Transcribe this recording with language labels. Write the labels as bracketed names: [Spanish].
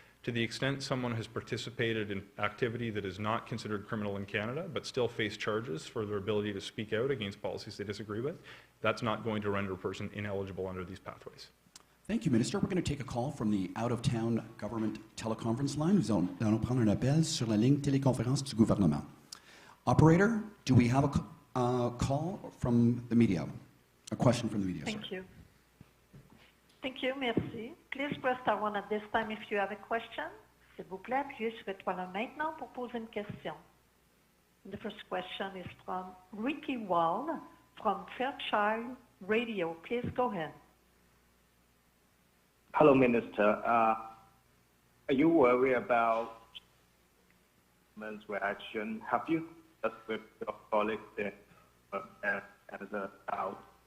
[English] To the extent someone has participated in activity that is not considered criminal in Canada, but still face charges for their ability to speak out against policies they disagree with, that's not going to render a person ineligible under these pathways. Thank you, Minister. We're going to take a call from the out-of-town government teleconference line. [French] Nous allons prendre un appel sur la ligne téléconférence du gouvernement. [English] Operator, do we have a call from the media? A question from the media, Thank you. Thank you, [French] merci. [English] Please press star 1 at this time if you have a question. [French] S'il vous plaît, appuyez sur étoile 1 maintenant pour poser une question. [English] The first question is from Ricky Wall from Fairchild Radio. Please go ahead. Hello, Minister. Are you worried about government's reaction? Have you discussed with your colleagues in Canada about